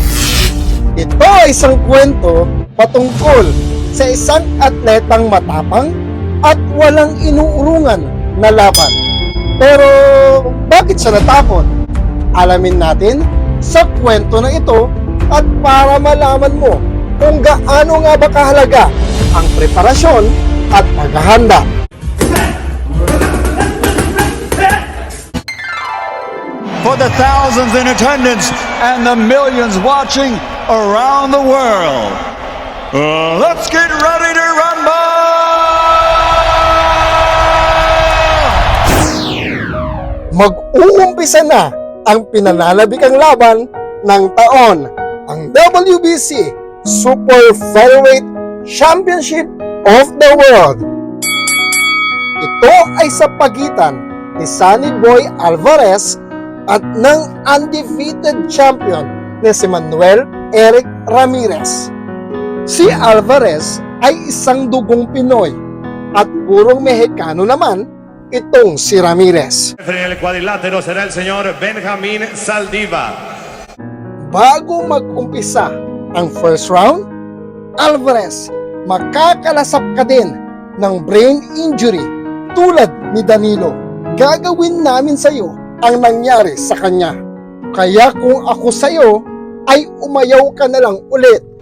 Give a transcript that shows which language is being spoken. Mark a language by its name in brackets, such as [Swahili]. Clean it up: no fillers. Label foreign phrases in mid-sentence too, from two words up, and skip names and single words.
[Filipino] Ito ay isang kwento patungkol sa isang atletang matapang at walang inuurungan na laban. Pero bakit siya natakot? Alamin natin sa kwento na ito at para malaman mo kung gaano nga ba kahalaga ang preparasyon at paghahanda. [English] For the thousands in attendance and the millions watching around the world, let's get ready to rumble! [Filipino] Mag-uumpisa na ang pinanlalabikang laban ng taon, ang WBC Super Featherweight Championship of the World. Ito ay sa pagitan ni Sunny Boy Alvarez at ng [English] undefeated champion [Filipino] na si Manuel Eric Ramirez. Si Alvarez ay isang dugong Pinoy at purong Mexicano naman itong si Ramirez. [Spanish] En el cuadrilátero será el señor Benjamín Saldiva. [Filipino] Bago mag-umpisa ang [English] first round, [Filipino] Alvarez, makakalasap ka din ng [English] brain injury [Filipino] tulad ni Danilo. Gagawin namin sa iyo ang nangyari sa kanya. Kaya kung ako sa iyo, ay umayaw ka na lang ulit.